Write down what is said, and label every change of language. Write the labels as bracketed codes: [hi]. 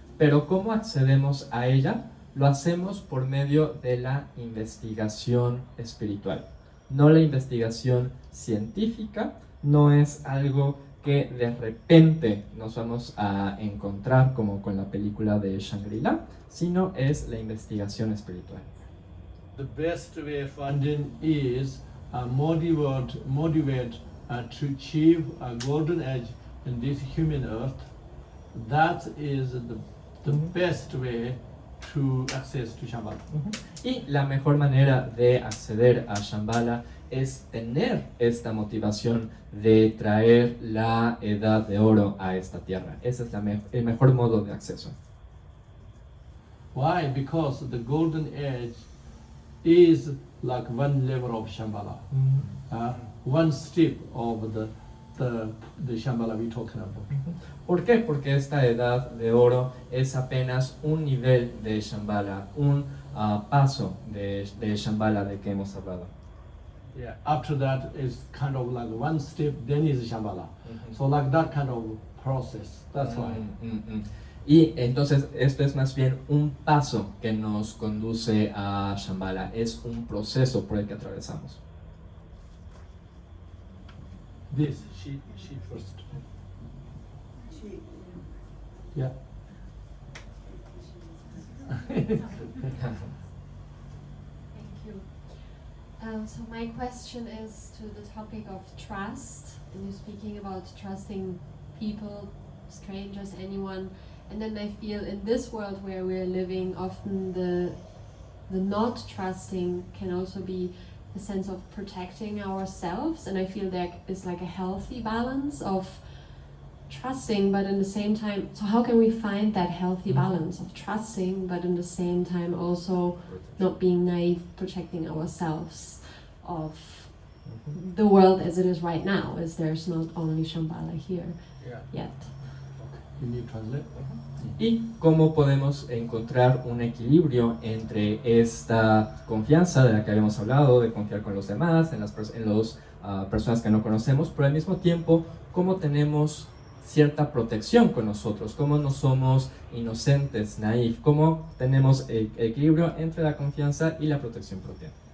[es] Pero ¿cómo accedemos a ella? Lo hacemos por medio de la investigación espiritual. No la investigación científica, no es algo que de repente nos vamos a encontrar como con la película de Shangri-La, sino es la investigación espiritual. [en] The best way of finding is motivate to achieve a golden age in this human earth. That is the best way to access to Shambhala. [es] Y la mejor manera de acceder a Shambhala es tener esta motivación de traer la edad de oro a esta tierra. Ese es el mejor modo de acceso. [en] Why? Because the golden age is like one level of Shambhala, one step of the Shambhala we're talking about. [es] ¿Por qué? Porque esta edad de oro es apenas un nivel de Shambhala, un paso de Shambhala de que hemos hablado. [en] Yeah. After that is kind of like one step, then is Shambhala. So like that kind of process. That's why. [es] Y entonces esto es más bien un paso que nos conduce a Shambhala, es un proceso por el que atravesamos. [en] This, she first. Yeah. Thank you. So my question is to the topic of trust, and you're speaking about trusting people, strangers, anyone, and then I feel in this world where we're living, often the not trusting can also be a sense of protecting ourselves, and I feel there is like a healthy balance of trusting, but in the same time, so how can we find that healthy balance of trusting, but in the same time also not being naive, protecting ourselves of the world as it is right now, as there's not only Shambhala here yet. You need to translate. [es] Y cómo podemos encontrar un equilibrio entre esta confianza de la que habíamos hablado, de confiar con los demás, en las personas que no conocemos, pero al mismo tiempo, cómo tenemos cierta protección con nosotros, cómo no somos inocentes, naif, cómo tenemos equilibrio entre la confianza y la protección propia.